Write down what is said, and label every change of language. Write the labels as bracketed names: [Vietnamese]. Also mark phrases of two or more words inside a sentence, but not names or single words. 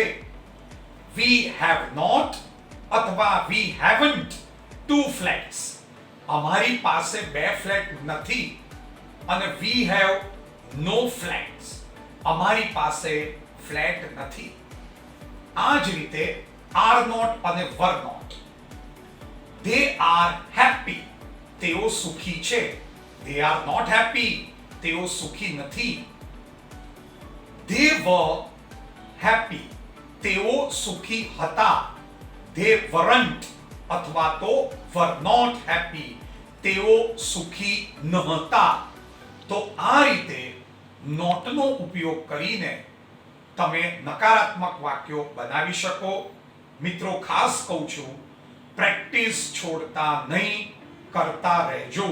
[English] We have not અથવા we haven't two flats, [Gujarati] અમારી પાસે બે ફ્લેટ નથી. [English] અને we have no flats, [Gujarati] અમારી પાસે ફ્લેટ નથી. આ જ રીતે [English] are not [Gujarati] અને [English] were not. They are happy, [Gujarati] તેઓ સુખી છે. [English] They are not happy, [Gujarati] તેઓ સુખી નથી. [English] They were happy, [Gujarati] તેઓ સુખી હતા. [English] They weren't [Gujarati] અથવા તો [English] were not happy, [Gujarati] તેઓ સુખી નહોતા. તો આ રીતે નોટનો ઉપયોગ કરીને તમે નકારાત્મક વાક્યો બનાવી શકો. મિત્રો, ખાસ કહું છું, પ્રેક્ટિસ છોડતા નહીં, કરતા રહેજો.